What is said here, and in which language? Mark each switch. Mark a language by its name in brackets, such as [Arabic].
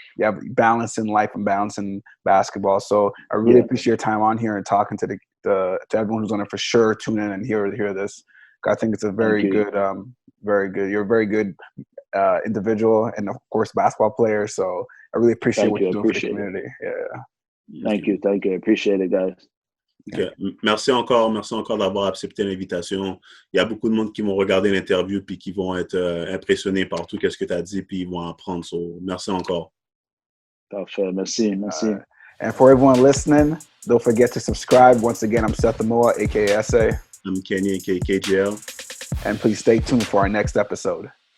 [English] You have balance in life and balance in basketball. So I really appreciate your time on here and talking to to everyone who's going to for sure tune in and hear this. I think it's a very good. You're a very good individual and of course basketball player. So I really appreciate what you're doing for the community. Yeah. Thank you. I appreciate it, guys. Okay. [French] Merci encore d'avoir accepté l'invitation. Il y a beaucoup de monde qui vont regarder l'interview puis qui vont être impressionnés par tout ce que tu as dit puis ils vont apprendre. So, merci encore. Parfait, merci. [English] And for everyone listening, don't forget to subscribe. Once again, I'm Seth Amoa, aka SA. I'm Kenny, aka KJL. And please stay tuned for our next episode.